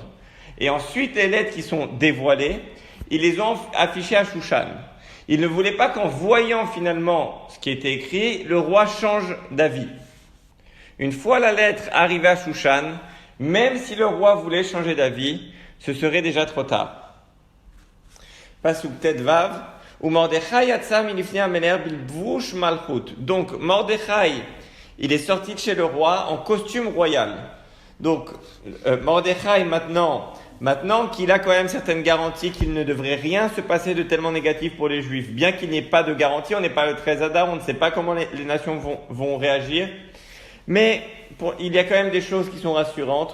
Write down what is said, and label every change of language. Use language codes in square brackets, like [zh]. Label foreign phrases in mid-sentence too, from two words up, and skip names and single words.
[fr] Et ensuite, les lettres qui sont dévoilées, ils les ont affichées à Shushan. Ils ne voulaient pas qu'en voyant finalement ce qui était écrit, le roi change d'avis. Une fois la lettre arrivée à Shushan, même si le roi voulait changer d'avis, ce serait déjà trop tard. [he] פסוק ט ו, ומרדכי יצא מלפני המלך בלבוש מלכות. [fr] Donc Mordechai, il est sorti de chez le roi en costume royal. Donc Mordechai maintenant qu'il a quand même certaines garanties qu'il ne devrait rien se passer de tellement négatif pour les Juifs, bien qu'il n'y ait pas de garantie, on n'est pas le 13 Adar, on ne sait pas comment les nations vont réagir, mais il y a quand même des choses qui sont rassurantes.